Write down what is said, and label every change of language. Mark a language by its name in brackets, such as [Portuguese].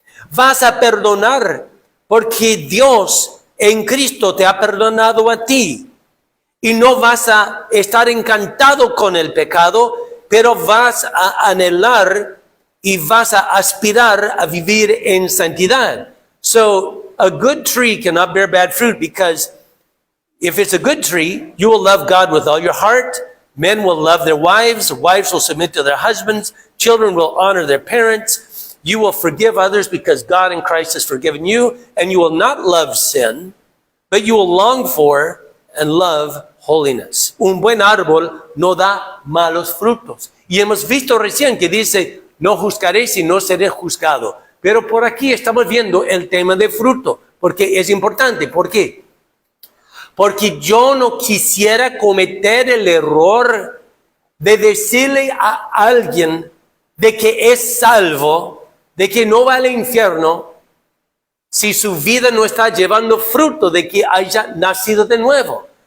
[Spanish] Vas a perdonar porque Dios en Cristo te ha perdonado a ti. Y no vas a estar encantado con el pecado, pero vas a anhelar y vas a aspirar a vivir en santidad. [English] So, a good tree cannot bear bad fruit, because if it's a good tree, you will love God with all your heart. Men will love their wives. Wives will submit to their husbands. Children will honor their parents. You will forgive others because God in Christ has forgiven you. And you will not love sin, but you will long for and love holiness. [Spanish] Un buen árbol no da malos frutos. Y hemos visto recién que dice, no juzgaréis y no seré juzgado. Pero por aquí estamos viendo el tema de fruto, porque es importante. ¿Por qué? Porque yo no quisiera cometer el error de decirle a alguien de que es salvo, de que no va al infierno, si su vida no está llevando fruto de que haya nacido de nuevo.